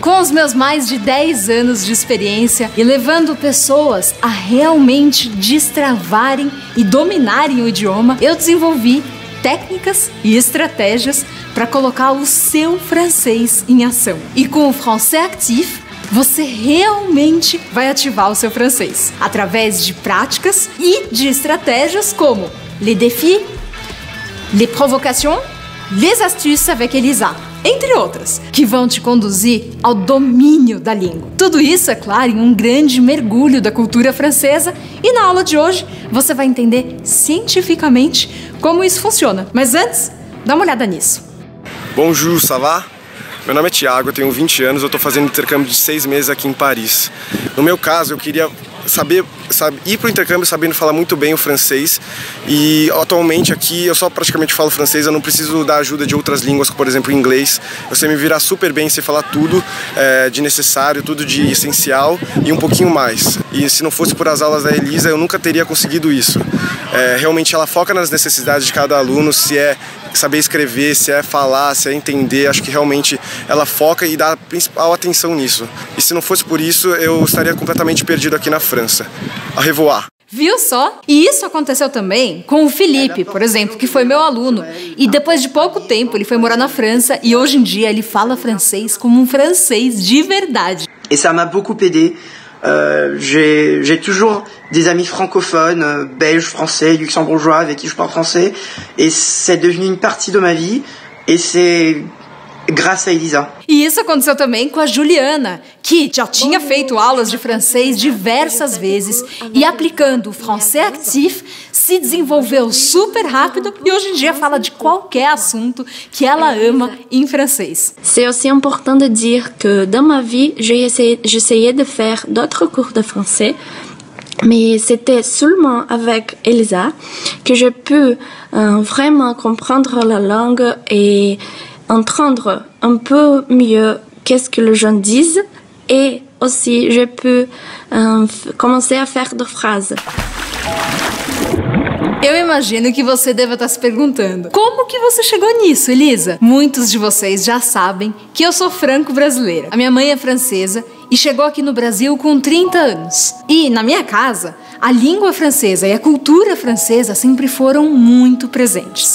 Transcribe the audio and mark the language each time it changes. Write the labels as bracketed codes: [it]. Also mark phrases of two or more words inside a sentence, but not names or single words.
[pt] Com os meus mais de 10 anos de experiência e levando pessoas a realmente destravarem e dominarem o idioma, eu desenvolvi técnicas e estratégias para colocar o seu francês em ação. E com o Français Actif, você realmente vai ativar o seu francês através de práticas e de estratégias como [fr] les défis, les provocations, les astuces avec Elisa, [pt] entre outras, que vão te conduzir ao domínio da língua. Tudo isso, é claro, em um grande mergulho da cultura francesa, e na aula de hoje você vai entender cientificamente como isso funciona. Mas antes, dá uma olhada nisso. [fr] Bonjour, ça va? [pt] Meu nome é Thiago, eu tenho 20 anos, eu estou fazendo intercâmbio de 6 meses aqui em Paris. No meu caso, eu queria ir para o intercâmbio sabendo falar muito bem o francês, e atualmente aqui eu só praticamente falo francês, eu não preciso da ajuda de outras línguas, como por exemplo inglês. Eu sei me virar super bem, sei falar tudo de necessário, tudo de essencial e um pouquinho mais. E se não fosse por as aulas da Elisa, eu nunca teria conseguido isso. Realmente ela foca nas necessidades de cada aluno, se é saber escrever, se é falar, se é entender. Acho que realmente ela foca e dá a principal atenção nisso. E se não fosse por isso, eu estaria completamente perdido aqui na França. [fr] Au revoir! [pt] Viu só? E isso aconteceu também com o Felipe, por exemplo, que foi meu aluno. E depois de pouco tempo ele foi morar na França e hoje em dia ele fala francês como um francês de verdade. [fr] Et ça m'a beaucoup aidé. J'ai toujours des amis francophones, belges, français, luxembourgeois avec qui je parle français, et c'est devenu une partie de ma vie, et c'est grâce à Elisa. [pt] E isso aconteceu também com a Juliana, que já tinha feito aulas de francês diversas vezes e aplicando o Français Actif se desenvolveu super rápido e hoje em dia fala de qualquer assunto que ela ama em francês. [fr] C'est aussi important de dire que dans ma vie, j'essayais de faire d'autres cours de français, mais c'était seulement avec Elisa que j'ai pu vraiment comprendre la langue et entendre un peu mieux qu'est-ce que les gens disent, et aussi j'ai pu commencer à faire des phrases. [pt] Eu imagino que você deva estar se perguntando: como que você chegou nisso, Elisa? Muitos de vocês já sabem que eu sou franco-brasileira. A minha mãe é francesa e chegou aqui no Brasil com 30 anos. E na minha casa, a língua francesa e a cultura francesa sempre foram muito presentes.